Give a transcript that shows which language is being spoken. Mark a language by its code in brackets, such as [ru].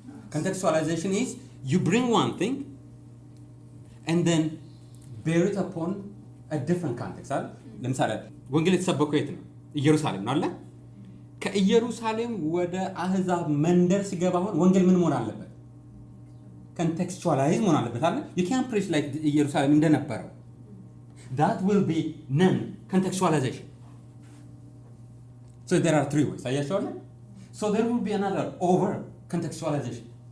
[en] Contextualization is you bring one thing and then bear it upon a different context. [am] ለምሳሌ ወንጌል የተሰበከው የት ነው? ኢየሩሳሌም ነው አይደል? ከኢየሩሳሌም ወደ አህዛብ መንደር ሲገባ ወንጌል ምን መሆን አለበት? contextualize መሆን አለበት አይደል? [en] You can't preach like [am] ኢየሩሳሌም እንደነበረው. [en] That will be non-contextualization. So there are three ways. [am] አያችኋል? [en] So there will be another over-contextualization.